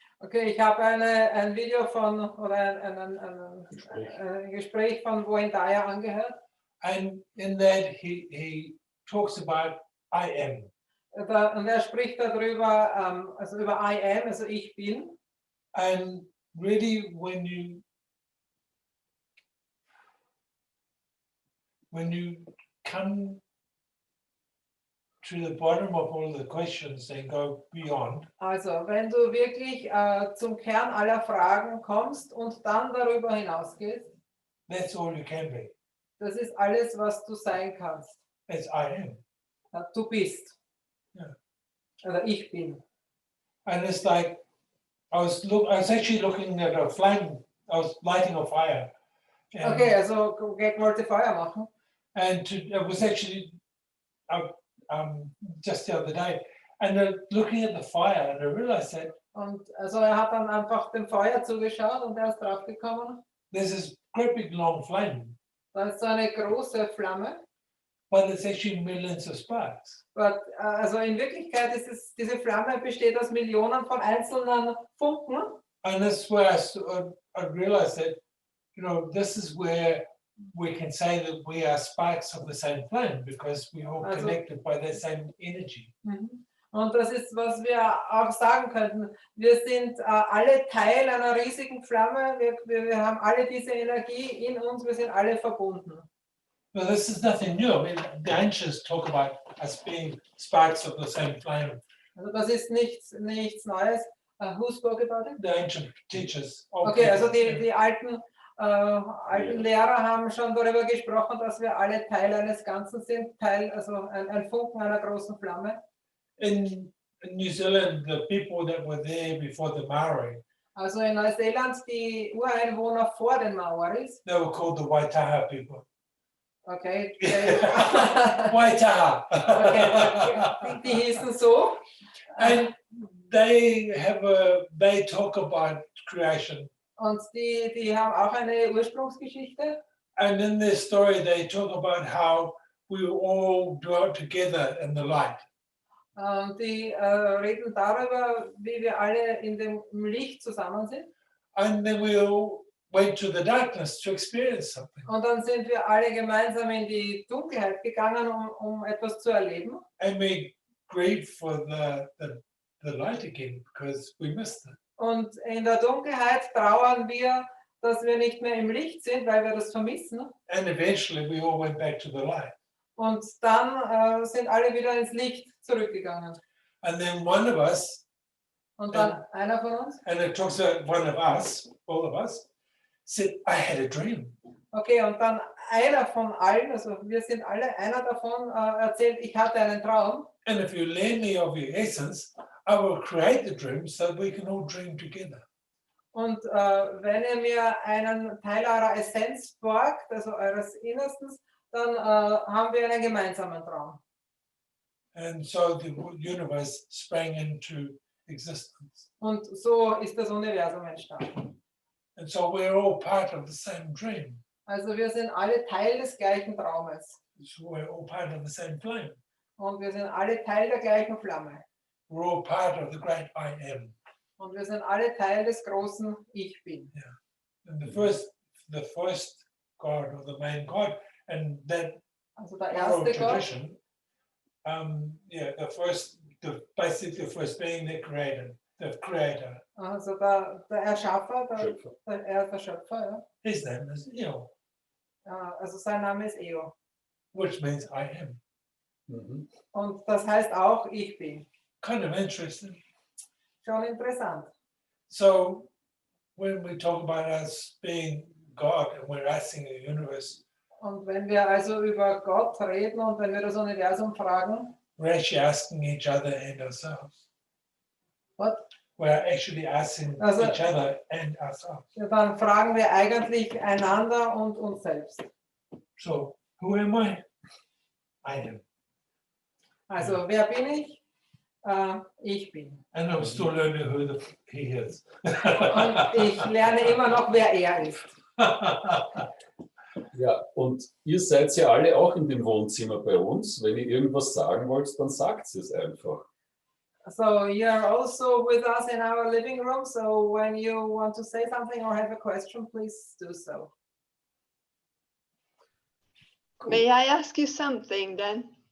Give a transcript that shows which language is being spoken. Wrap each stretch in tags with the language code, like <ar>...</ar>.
<de>Okay, ich habe ein Video oder ein Gespräch von Wayne Dyer angehört.</de> <en>And in that he talks about I am.</en> <de>Und er spricht darüber, also über</de> <en>I am,</en> <de>also ich bin.</de> <en>And really when you come to the bottom of all the questions and go beyond,</en> <de>Also wenn du wirklich zum Kern aller Fragen kommst und dann darüber hinausgehst,</de> <en>that's all you can be.</en> <de>das ist alles, was du sein kannst.</de> <en>That's I am.</en> <de>Du bist. Ja. Oder ich bin.</de> <en>And it's like I was actually looking at a flame. I was lighting a fire. And,</en> <de>Okay, also ich wollte Feuer machen.</de> <en>And it was actually just the other day, and looking at the fire, and I realized that</en> <de>Und also er hat dann einfach dem Feuer zugeschaut und er ist draufgekommen.</de> <en>there's this great big long flame,</en> <de>Da ist so eine große Flamme.</de> <en>but it's actually millions of sparks.</en> <de>But, also in Wirklichkeit ist diese Flamme besteht aus Millionen von einzelnen Funken.</de> <en>And that's where I realized that, this is where we can say that we are sparks of the same flame because we're all</en> <de>Also-</de> <en>connected by that same energy.</en> <de>Und das ist, was wir auch sagen könnten. Wir sind alle Teil einer riesigen Flamme. Wir haben alle diese Energie in uns. Wir sind alle verbunden.</de> <en>Well, this is nothing new. I mean, the ancients talk about us being sparks of the same flame.</en> <de>Also das ist nichts Neues.</de> <en>Who spoke about it? The ancient teachers. old</en> <de>Okay, also</de> <en>teachers,</en> <de>die alten Lehrer haben schon darüber gesprochen, dass wir alle Teil eines Ganzen sind. Also ein Funken einer großen Flamme.</de> <en>In New Zealand, the people that were there before the Maori,</en> <de>Also in Neuseeland die Ureinwohner vor den Maoris,</de> <en>they were called the Waitaha people. okay, Waitaha.</en> <de>okay, die hießen so.</de> <en>And they talk about creation.</en> <de>Und die haben auch eine Ursprungsgeschichte.</de> <en>And in their story, they talk about how we all dwelt together in the light.</en> <de>Die reden darüber, wie wir alle in dem Licht zusammen sind.</de> <en>And then we all went to the darkness to experience something.</en> <de>Und dann sind wir alle gemeinsam in die Dunkelheit gegangen, um etwas zu erleben.</de> <en>And we grieved for the light again because we missed it.</en> <de>Und in der Dunkelheit trauern wir, dass wir nicht mehr im Licht sind, weil wir das vermissen.</de> <en>And eventually we all went back to the light.</en> <de>Und dann sind alle wieder ins Licht zurückgegangen.</de> <en>And then one of us,</en> <de>Und dann einer von uns,</de> <en>and it talks about one of us, all of us, said, I had a dream.</en> <de>okay, und dann einer von allen, also wir sind alle, einer davon erzählt, ich hatte einen Traum.</de> <en>And if you lend me of your essence, I will create the dream so we can all dream together.</en> <de>Und wenn ihr mir einen Teil eurer Essenz borgt, also eures Innerstens, dann haben wir einen gemeinsamen Traum.</de> <en>And so the universe sprang into existence.</en> <de>Und so ist das Universum entstanden.</de> <en>And so we're all part of the same dream.</en> <de>Also wir sind alle Teil des gleichen Traumes.</de> <en>So we're all part of the same flame.</en> <de>Und wir sind alle Teil der gleichen Flamme.</de> <en>We're all part of the great I am.</en> <de>Und wir sind alle Teil des großen Ich Bin.</de> <en>And the first God or the main God, and that</en> <de>Also der</de> <en>oral</en> <de>erste Gott,</de> <en>tradition, basically the first being that created, the creator.</en> <de>also der Erschaffer, Schöpfer. der Schöpfer, ja.</de> <en>His name is Eo,</en> <de>Also sein Name ist Eo.</de> <en>which means I am. Mhm.</en> <de>Und das heißt auch Ich Bin.</de> <en>Kind of interesting.</en> <de>Schon interessant.</de> <en>So when we talk about us being God and we're asking the universe,</en> <de>Und wenn wir also über Gott reden und wenn wir das Universum fragen,</de> <en>we're actually asking each other and ourselves. what? We're actually asking</en> <de>Also-</de> <en>each other and ourselves.</en> <de>Dann fragen wir eigentlich einander und uns selbst.</de> <en>So who am I? I am.</en> <de>Also wer bin ich? Ich bin.</de> <en>And I'm still learning who he is.</en> <de>Und ich lerne immer noch, wer er ist. Ja, und ihr seid ja alle auch in dem Wohnzimmer bei uns. Wenn ihr irgendwas sagen wollt, dann sagt es einfach.</de> <en>So you're also with us in our living room. So when you want to say something or have a question, please do so. May I ask you something then?</en>